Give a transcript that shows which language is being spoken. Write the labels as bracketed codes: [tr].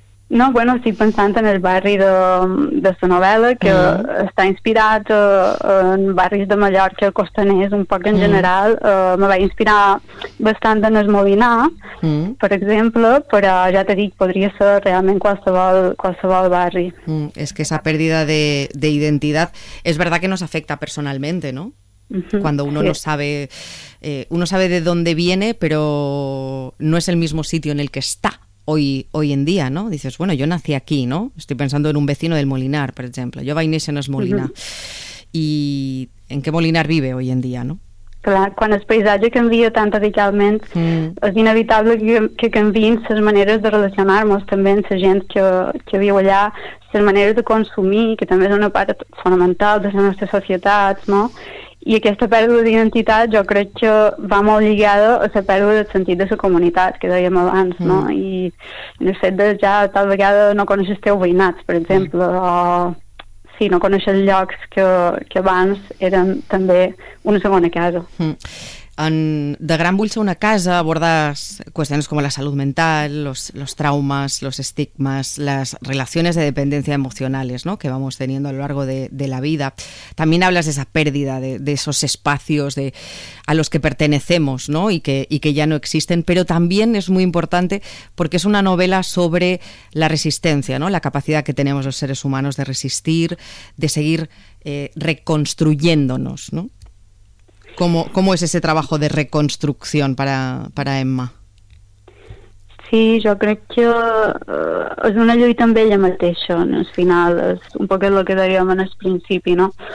[ca] No, bueno, estic pensant en el barri de la novel·la, que està inspirat en barris de Mallorca, costaners, un poc en general. Me va inspirar bastant en el Molinar, per exemple, però ja t'he dit, podria ser realment qualsevol barri. És que esa pèrdua d'identitat, és veritat que nos afecta personalment, no? [es] Cuando uno no sabe, uno sabe de dónde viene, pero no es el mismo sitio en el que está hoy en día, ¿no? Dices, bueno, yo nací aquí, ¿no? Estoy pensando en un vecino del Molinar, por ejemplo. Yo [ca] vaig néixer en el Molinar. [es] ¿Y en qué Molinar vive hoy en día, no? [ca] Clar, quan el paisatge canvia tan radicalment, és inevitable que canviïn les maneres de relacionar-nos també amb la gent que viu allà, les maneres de consumir, que també és una part fonamental de la nostra societat, no? I aquesta pèrdua d'identitat jo crec que va molt lligada a la pèrdua del sentit de la comunitat, que dèiem abans, no? I en el fet de ja tal vegada no coneixes teus veïnats, per exemple, o si no coneixes llocs que abans eren també una segona casa. [es] De gran vull ser una casa, abordes qüestions com la salut mental, los traumas, los estigmas, las relaciones de dependencia emocionales, ¿no?, que vamos teniendo a lo largo de la vida. También hablas de esa pérdida de esos espacios a los que pertenecemos, ¿no?, y que ya no existen, pero también es muy importante porque es una novela sobre la resistencia, ¿no?, la capacidad que tenemos los seres humanos de resistir, de seguir reconstruyéndonos, ¿no? ¿Cómo es ese trabajo de reconstrucción para Emma? [ca] Sí, jo crec que és una lluita amb ella mateixa, en el final, és un poc el que dèiem en el principi, no?